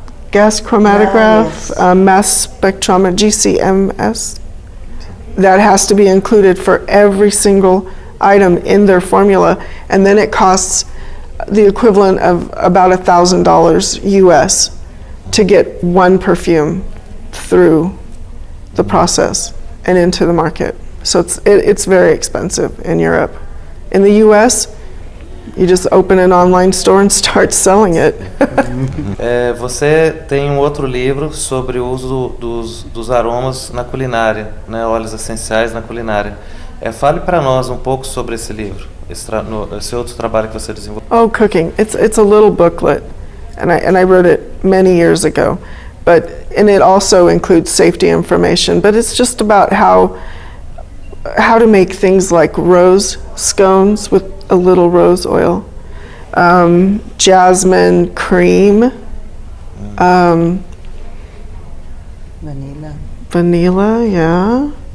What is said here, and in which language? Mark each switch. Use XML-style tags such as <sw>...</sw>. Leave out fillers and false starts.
<en>gas chromatograph, mass spectrometer, GCMS, that has to be included for every single item in their formula, and then it costs the equivalent of about $1,000 US to get one perfume through the process and into the market. So it's very expensive in Europe. In the US, you just open an online store and start selling it.</en> <pt>Você tem um outro livro sobre o uso dos aromas na culinária, né, óleos essenciais na culinária. Fale para nós um pouco sobre esse livro, esse outro trabalho que você desenvolveu.</pt> <en>Oh, cooking. It's a little booklet, and I wrote it many years ago. And it also includes safety information, but it's just about how to make things like rose scones with a little rose oil, jasmine cream, vanilla, yeah.</en>